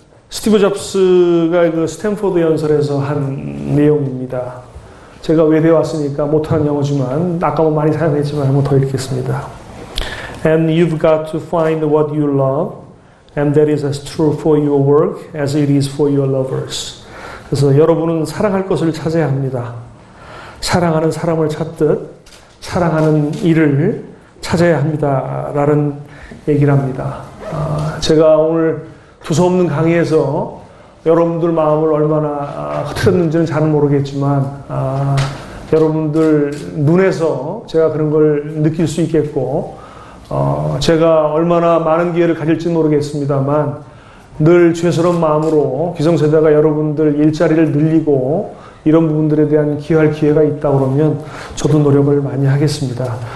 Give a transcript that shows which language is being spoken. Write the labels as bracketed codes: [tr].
[ko] 스티브 잡스가 그 스탠포드 연설에서 한 내용입니다. 제가 외대에 왔으니까 못하는 영어지만 아까 뭐 많이 사용했지만 한번 더 읽겠습니다. [en] And you've got to find what you love, and that is as true for your work as it is for your lovers. [ko] 그래서 여러분은 사랑할 것을 찾아야 합니다. 사랑하는 사람을 찾듯 사랑하는 일을 찾아야 합니다. 라는 얘기를 합니다. 제가 오늘 두서없는 강의에서 여러분들 마음을 얼마나 흐트렸는지는 잘은 모르겠지만 여러분들 눈에서 제가 그런 걸 느낄 수 있겠고, 제가 얼마나 많은 기회를 가질지는 모르겠습니다만 늘 죄스러운 마음으로 기성세대가 여러분들 일자리를 늘리고 이런 부분들에 대한 기여할 기회가 있다 그러면 저도 노력을 많이 하겠습니다.